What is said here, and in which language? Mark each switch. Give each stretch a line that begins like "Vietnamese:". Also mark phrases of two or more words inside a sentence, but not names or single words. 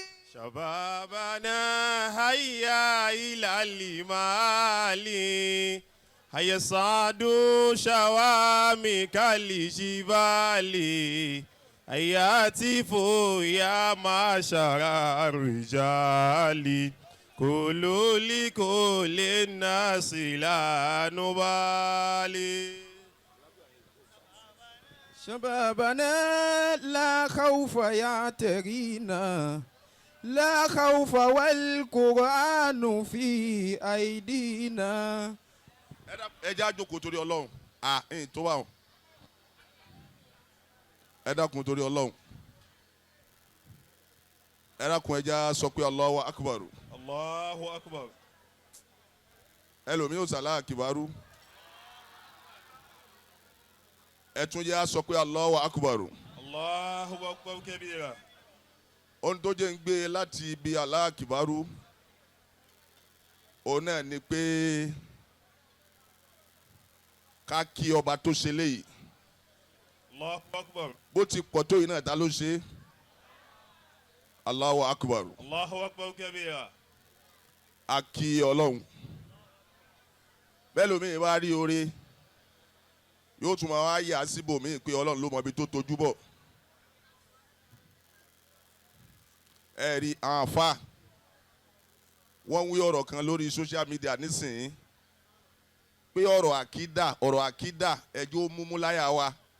Arabic: شبابنا هيا إلى المعالي هيا صعدوا شوامخ الجبال هيا هاتفوا يا معشر الرجال قولوا لكل الناس لا نبالي شبابنا لا خوف يعترينا لا خوف والقرآن في أيدينا.
Yoruba: ẹ jẹ́ àjòkó torí Ọlọ́run ẹ̀yìn tó wà ó ẹ dákun torí Ọlọ́run ẹ dákun ẹ jẹ́ sọ pé
Arabic: الله أكبر. الله أكبر.
Yoruba: ẹlòmíì ò sàlá àkìbárú ẹ tún jẹ́ sọ pé
Arabic: الله أكبر. الله أكبر كبيرا.
Yoruba: ohun tó jẹ́ ń gbé láti ibi
Arabic: الله أكبر
Yoruba: òun náà ni pé ká kí ọba tó ṣe léyìí.
Arabic: الله أكبر.
Yoruba: bó ti pọ̀ tó yìí náà ta ló ṣe.
Arabic: الله أكبر. الله أكبر كبيرا.
Yoruba: a kí Ọlọ́run bẹ́ẹ̀ lómi bá rí oore yóò tún máa wá yà síbòmíì pé Ọlọ́run ló mọ ibi tó tojú bọ̀. ẹ rí àwọn àfa wọ́n wí ọ̀rọ̀ kan lórí
English: social media
Yoruba: nísìnyí pé ọ̀rọ̀ àkídà ẹjọ́ múmú láyà wa.